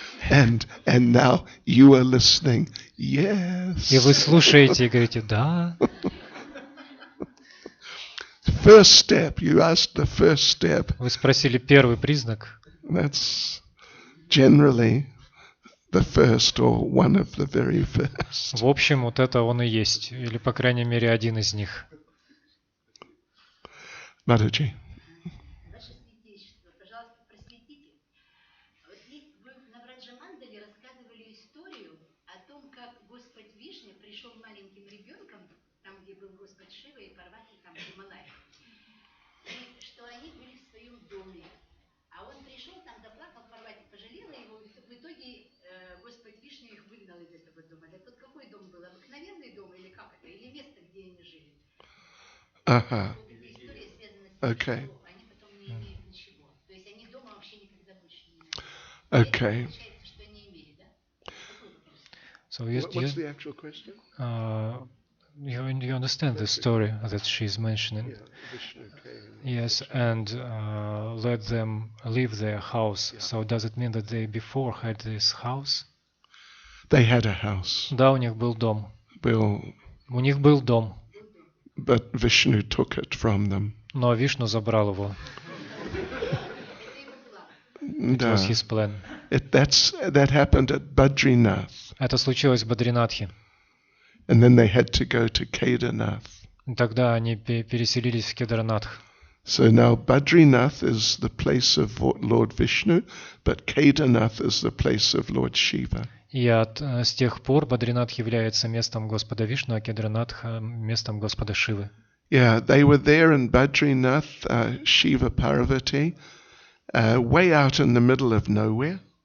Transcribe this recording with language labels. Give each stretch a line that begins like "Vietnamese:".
English: And now you are listening. Yes.
Russian: И вы слушаете и говорите, да.
English: First step, you asked the first step.
Russian: Вы спросили первый признак.
English: That's generally the first or one of the very first.
Russian: В общем, вот это он и есть, или по крайней мере один из них.
English: Mataji.
Russian: Ваше Святейшество, пожалуйста, просветите. Вот есть вы на Враджамандале рассказывали историю о том, как Господь Вишня пришел маленьким ребенком, там, где был Господь Шива и Парвати, там, в Гималаях, и что они были в своем доме. А он пришел, там заплакал, Парвати пожалела его, и в итоге Господь Вишня их выгнал из этого дома. Так вот какой дом был? Обыкновенный дом или как это? Или место, где они жили? Aha. Вот эта история связана с тем,
English: Okay.
Russian: что они потом не имеют ничего. То есть они дома вообще никогда больше не имеют.
English: Okay.
Russian: Получается, что они имели, да? Какой вопрос?
English: So What's the actual question? you understand the story that she's mentioning? Vishnu came. Yes, and let them leave their house. So does it mean that they before had this house? They had a house.
Russian: Да, у них был дом.
English: Bill,
Russian: У них был дом,
English: but Vishnu took it from them.
Russian: но Вишну забрал его.
English: It
Russian: Да.
English: was his plan. That happened at Badrinath.
Russian: Это случилось в Бадринатхе.
English: And then they had to go to Kedarnath.
Russian: Тогда они переселились в Кедарнатх.
English: So now Badrinath is the place of Lord Vishnu, but Kedarnath is the place of Lord Shiva.
Russian: И с тех пор Бадринатх является местом Господа Вишну, а Кедарнатх местом Господа Шивы.
English: Yeah, they were there in Badrinath, Shiva Parvati, way out in the middle of nowhere.